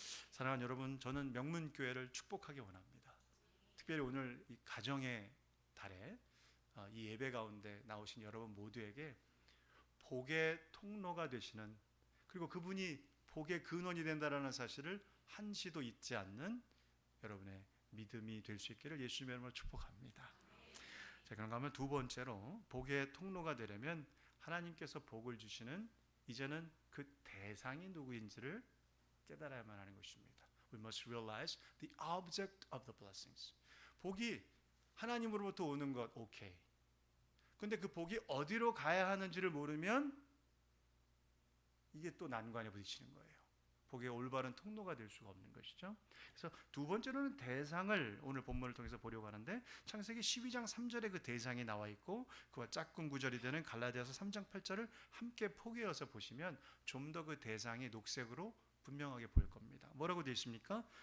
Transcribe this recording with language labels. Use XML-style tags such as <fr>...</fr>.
<ko>사랑하는 여러분, 저는 명문교회를 축복하기 원합니다. 특별히 오늘 이 가정의 달에 이 예배 가운데 나오신 여러분 모두에게 복의 통로가 되시는, 그리고 그분이 복의 근원이 된다라는 사실을 한시도 잊지 않는 여러분의 믿음이 될 수 있기를 예수님의 이름으로 축복합니다. 자, 그런가 하면 두 번째로 복의 통로가 되려면 하나님께서 복을 주시는 이제는 그 대상이 누구인지를 깨달아야만 하는 것입니다.</ko> <en>we must realize the object of the blessings.</en> <ko>복이 하나님으로부터 오는 것 오케이. 근데 그 복이 어디로 가야 하는지를 모르면 이게 또 난관에 부딪히는 거예요. 복의 올바른 통로가 될 수가 없는 것이죠. 그래서 두 번째로는 대상을 오늘 본문을 통해서 보려고 하는데 창세기 12장 3절에 그 대상이 나와 있고 그와 짝꿍 구절이 되는 갈라디아서 3장 8절을 함께 포개어서 보시면 좀 더 그 대상이 녹색으로 분명하게 보일 겁니다. 뭐라고 되어 있습니까?</ko>